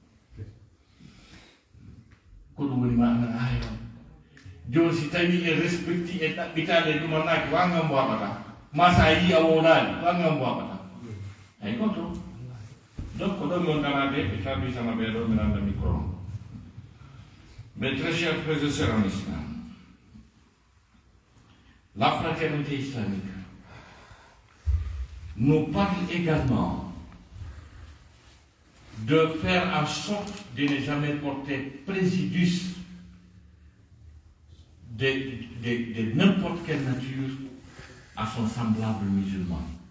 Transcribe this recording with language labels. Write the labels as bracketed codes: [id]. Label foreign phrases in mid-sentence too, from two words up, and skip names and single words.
[ff] ko ɗum woni ma ana ayi on joni si tawi e respecti e ɗaɓɓitade ɗumannaki wangam mbo waɓata ma sa yi a wonani wangam mbo waɓata ay goto donc ko ɗon mi garade e kabisama ɓeɗo mi randa micro [fr] mes très chers frères et sœurs en islam la fraternité islamique nous parle également de faire en sorte de ne jamais porter préjudice de n'importe quelle nature à son semblable musulman.